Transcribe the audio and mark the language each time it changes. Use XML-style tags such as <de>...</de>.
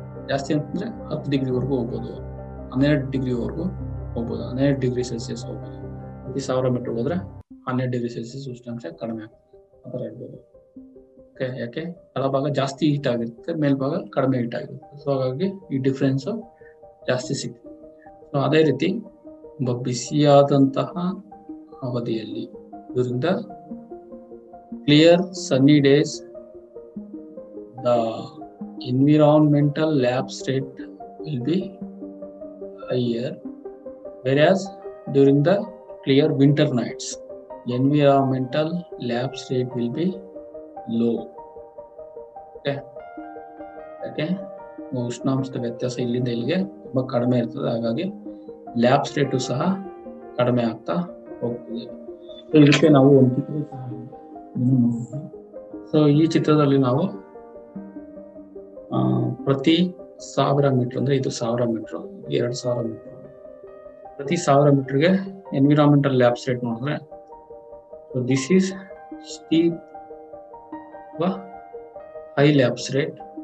<kn>ಜಾಸ್ತಿ ಅಂತಂದ್ರೆ 10 ಡಿಗ್ರಿವರೆಗೂ ಹೋಗ್ಬೋದು, 12 ಡಿಗ್ರಿವರೆಗೂ ಹೋಗ್ಬೋದು, 12 ಡಿಗ್ರಿ ಸೆಲ್ಸಿಯಸ್ ಹೋಗ್ಬೋದು. ಪ್ರತಿ 1000 ಮೀಟರ್ ಹೋದ್ರೆ 12 ಡಿಗ್ರಿ ಸೆಲ್ಸಿಯಸ್ ಉಷ್ಣಾಂಶ ಕಡಿಮೆ ಆಗ್ತದೆ, ಆ ಥರ ಹೇಳ್ಬೋದು. ಓಕೆ, ಯಾಕೆ ತಳಭಾಗ ಜಾಸ್ತಿ ಹೀಟ್ ಆಗಿರುತ್ತೆ, ಮೇಲ್ಭಾಗ ಕಡಿಮೆ ಹೀಟ್ ಆಗಿರುತ್ತೆ. ಸೊ ಹಾಗಾಗಿ ಈ ಡಿಫ್ರೆನ್ಸ್ ಜಾಸ್ತಿ ಸಿಗ್ತದೆ.</kn> <en>so</en> <kn>ಅದೇ ರೀತಿ ಬಿಸಿಯಾದಂತಹ ಅವಧಿಯಲ್ಲಿ ಇದರಿಂದ</kn> <en>Clear sunny days the environmental lapse rate will be higher, whereas during the clear winter nights environmental lapse rate will be low.</en> <kn>Okay, ಉಷ್ಣಾಂಶದ ವ್ಯತ್ಯಾಸ ಇಲ್ಲಿಂದ ಇಲ್ಲಿಗೆ ತುಂಬಾ ಕಡಿಮೆ ಇರ್ತದೆ, ಹಾಗಾಗಿ ಲ್ಯಾಬ್ಸ್ ರೇಟು ಸಹ ಕಡಿಮೆ ಆಗ್ತಾ ಹೋಗ್ತದೆ. ಸೊ ಇದಕ್ಕೆ ನಾವು ಒಂದು ಚಿತ್ರ ಸಹ ನೋಡ್ತೀವಿ. ಸೊ ಈ ಚಿತ್ರದಲ್ಲಿ ನಾವು ಪ್ರತಿ 1000 ಮೀಟರ್ ಅಂದ್ರೆ ಇದು 1000 ಮೀಟರ್, 2000 ಮೀಟರ್, ಪ್ರತಿ 1000 ಮೀಟರ್ಗೆ ಎನ್ವಿರಾನ್ಮೆಂಟಲ್ ಲ್ಯಾಬ್ಸ್ ರೇಟ್ ನೋಡಿದ್ರೆ</kn> <en>This is steep high lapse rate.</en>